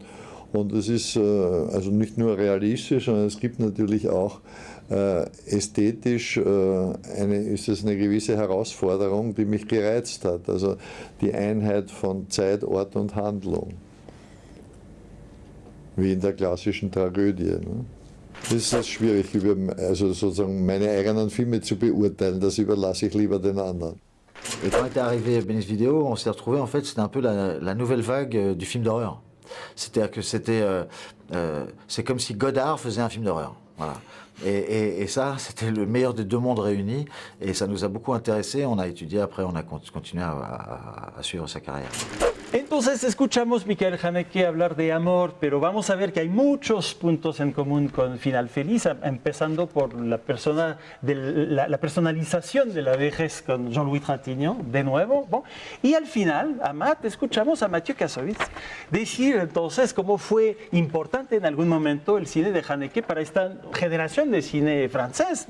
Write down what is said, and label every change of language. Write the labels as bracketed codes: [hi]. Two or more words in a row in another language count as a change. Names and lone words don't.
[de] Und es ist also nicht nur realistisch, sondern es gibt natürlich auch ästhetisch ist es eine gewisse Herausforderung, die mich gereizt hat. Also die Einheit von Zeit, Ort und Handlung. Wie in der klassischen Tragödie. Ne? Das ist schwierig, also sozusagen meine eigenen Filme zu beurteilen, das überlasse ich lieber den anderen. [fr] Et quand était arrivé Venice Video, on s'est retrouvé, en fait, c'était un peu la nouvelle vague du film d'horreur. C'est-à-dire que c'est comme si Godard faisait un film d'horreur. Voilà. Et ça, c'était le meilleur des deux mondes réunis. Et ça nous a beaucoup intéressés. On a étudié, après, on a continué à suivre sa carrière. [es] Entonces escuchamos a Michael Haneke hablar de amor, pero vamos a ver que hay muchos puntos en común con Final Feliz, empezando por la personalización de la vejez con Jean-Louis Trintignant, de nuevo. Bon. Y al final, Amat, escuchamos a Mathieu Kassovitz decir entonces cómo fue importante en algún momento el cine de Haneke para esta generación de cine francés.